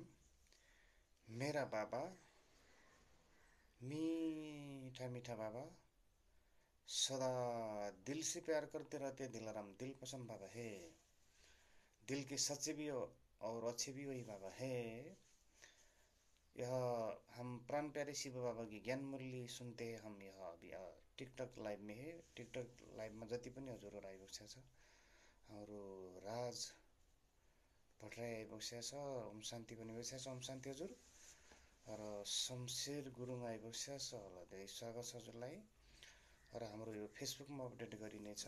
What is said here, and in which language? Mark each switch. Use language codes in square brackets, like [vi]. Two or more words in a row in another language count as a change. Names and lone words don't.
[hi] मेरा बाबा, मीठा मीठा बाबा, सदा दिल से प्यार करते रहते दिलाराम दिल पसंद बाबा है। दिल के सच्चे भी हो और अच्छे भी वही बाबा है। यह हम प्राण प्यारे शिव बाबा की ज्ञान मुरली सुनते हैं। हम यह अभी टिकटक लाइव में है। टिकटक लाइव में [ne] जति पनि हजुरहरू आइबक्सेको छ। हाम्रो राज भट्टराई आइबक्सेको छ। ओम शान्ति पनि बसेको छ। ओम शान्ति हजुर। र शमशेर गुरुङ आइबक्सेको छ होला। धेरै स्वागत छ हजुरलाई। र हाम्रो यो फेसबुकमा अपडेट गरिनेछ।